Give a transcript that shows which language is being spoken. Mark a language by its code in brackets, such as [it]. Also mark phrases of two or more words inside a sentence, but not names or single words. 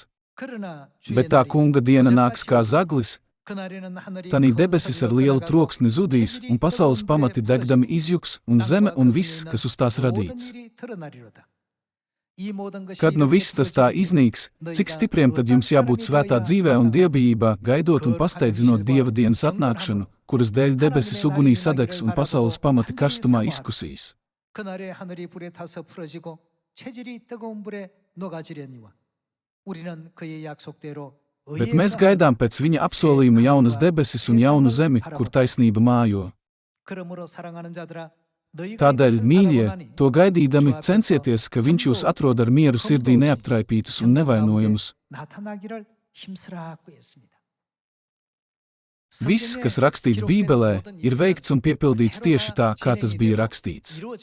[lv] Bet tā kunga diena nāks kā zaglis, tanī debesis ar lielu troksni zudīs, un pasaules pamati degdami izjuks, un zeme un viss, kas uz tās radīts. Kad nu viss tas tā iznīks, cik stipriem tad jums jābūt svētā dzīvē un dievbijībā, gaidot un pasteidzinot Dieva dienas atnākšanu, kuras dēļ debesis ugunī sadegs un pasaules pamati karstumā izkusīs. [ko] 그날에 하늘이 불에 타서 풀어지고 체질이 뜨거운 불에 녹아지려니와 우리는 그의 약속대로 [lv] Bet mēs gaidām pēc viņa apsolījuma jaunas debesis un jaunu zemi, kur taisnība mājo. Tādēļ, mīļie, to gaidīdami censieties, ka viņš jūs atrod ar mieru sirdī neaptraipītus un nevainojumus. Viss, kas rakstīts Bībelē, ir veikts un piepildīts tieši tā, kā tas bija rakstīts.